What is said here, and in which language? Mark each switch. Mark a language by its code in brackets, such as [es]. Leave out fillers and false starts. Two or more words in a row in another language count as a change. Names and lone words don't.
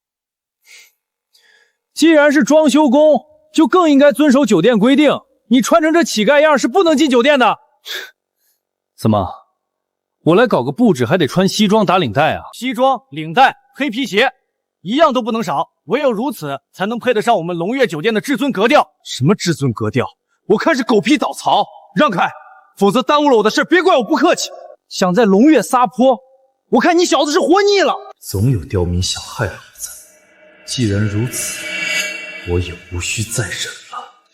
[zh] 既然是裝修工，就更應該遵守酒店規定。你穿成這乞丐樣是不能進酒店的。怎麼，我來搞個布置還得穿西裝打領帶啊？西裝、領帶、黑皮鞋，一樣都不能少。唯有如此，才能配得上我們龍悅酒店的至尊格調。什麼至尊格調？我看是狗皮倒槽，讓開，否則耽誤了我的事，別怪我不客氣。想在龍悅撒潑，我看你小子是活膩了。總有刁民想害老子，既然如此，我也無需再忍了。